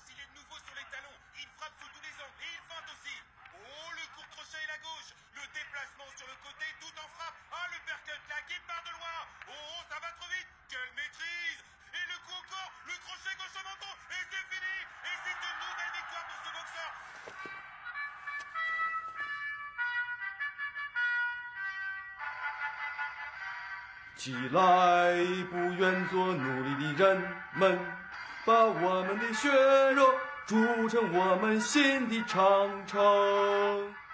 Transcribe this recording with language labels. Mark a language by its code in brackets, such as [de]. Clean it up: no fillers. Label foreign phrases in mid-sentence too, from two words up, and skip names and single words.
[fr] Il est de nouveau sur les talons. Il frappe sous tous les angles et il feinte aussi. Oh, le court crochet et la gauche. Le déplacement sur le côté, tout en frappe. Ah, le percut là qui part de loin. Oh, ça va trop vite. Quelle maîtrise. Et le coup encore. Le crochet gauche au menton. Et c'est fini. Et c'est une nouvelle victoire pour ce boxeur. [zh] 起来，不愿做奴隶的人们，把我们的血肉筑成我们新的长城。